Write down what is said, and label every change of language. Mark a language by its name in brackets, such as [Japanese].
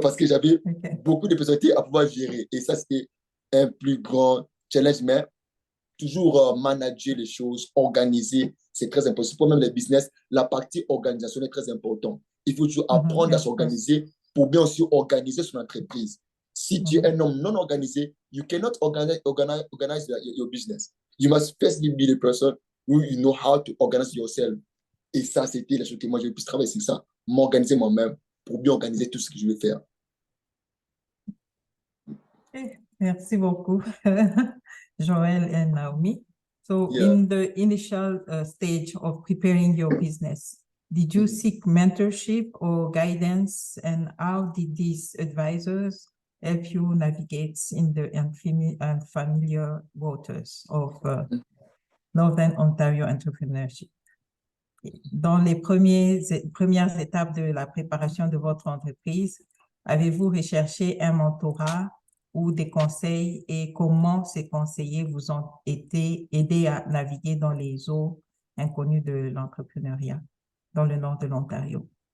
[French] Parce que j'avais beaucoup de personnalités à pouvoir gérer. Et ça, c'était un plus grand challenge, mais toujours manager les choses, organiser, c'est très important. Pour même les business, la partie organisation est très importante. Il faut toujours apprendre à s'organiser pour bien aussi organiser son entreprise. Si tu es un homme non organisé, [English] you cannot organize your business. You must first be the person who you know how to organize yourself. [French] Et ça, c'était la chose que moi, j'ai pu travailler sur ça, m'organiser moi-même pour bien organiser tout ce que je veux faire. Merci beaucoup, Joël and Naomi. [English] So in the initial stage of preparing your business, did you seek mentorship or guidance, and how did these advisors help you navigate in the unfamiliar waters of Northern Ontario entrepreneurship? [French] Dans les premières étapes de la préparation de votre entreprise, avez-vous recherché un mentorat ou des conseils, et comment ces conseillers vous ont aidés à naviguer dans les eaux inconnues de l'entrepreneuriat dans le nord de l'Ontario?